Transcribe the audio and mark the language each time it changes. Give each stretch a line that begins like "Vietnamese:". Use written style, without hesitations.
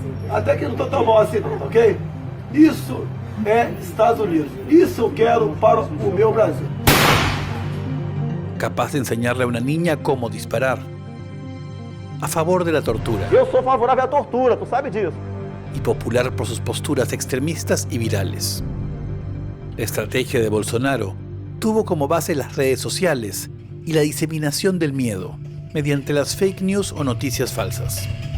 Portuguese: Até que não estou tão mal assim, ok? Isso é Estados Unidos. Isso eu quero para o meu Brasil.
Spanish: Capaz de enseñarle a una niña cómo disparar. A favor de la tortura.
Portuguese: Eu sou favorável à tortura, tu sabe disso.
Spanish: Y popular por sus posturas extremistas y virales. La estrategia de Bolsonaro tuvo como base las redes sociales y la diseminación del miedo mediante las fake news o noticias falsas.